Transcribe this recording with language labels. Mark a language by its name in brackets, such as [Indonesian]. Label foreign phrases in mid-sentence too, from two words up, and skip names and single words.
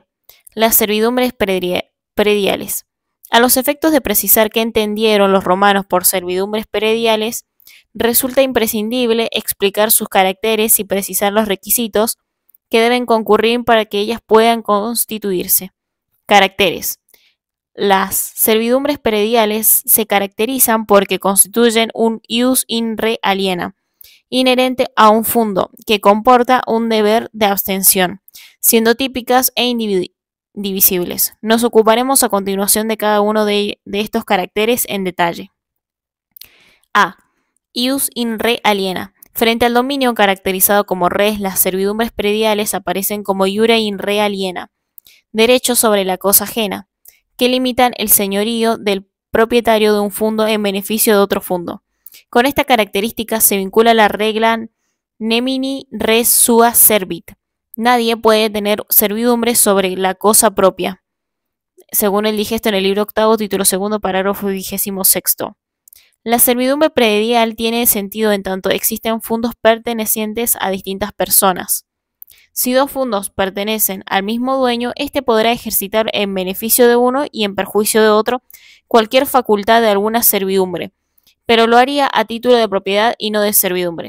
[Spanish] Las servidumbres prediales. A los efectos de precisar qué entendieron los romanos por servidumbres prediales, resulta imprescindible explicar sus caracteres y precisar los requisitos que deben concurrir para que ellas puedan constituirse. Caracteres. Las servidumbres prediales se caracterizan porque constituyen un [Latin] ius in re aliena, [Spanish] inherente a un fundo, que comporta un deber de abstención, siendo típicas e indivisibles. Nos ocuparemos a continuación de cada uno de estos caracteres en detalle. A. [Latin] Ius in re aliena. [Spanish] Frente al dominio caracterizado como res, las servidumbres prediales aparecen como [Latin] iura in re aliena, [Spanish] derechos sobre la cosa ajena, que limitan el señorío del propietario de un fundo en beneficio de otro fundo. Con esta característica se vincula la regla [Latin] nemini res sua servit. [Spanish] Nadie puede tener servidumbre sobre la cosa propia, según el digesto en el libro octavo, título segundo, parágrafo 26. La servidumbre predial tiene sentido en tanto existen fundos pertenecientes a distintas personas. Si dos fundos pertenecen al mismo dueño, éste podrá ejercitar en beneficio de uno y en perjuicio de otro cualquier facultad de alguna servidumbre, pero lo haría a título de propiedad y no de servidumbre.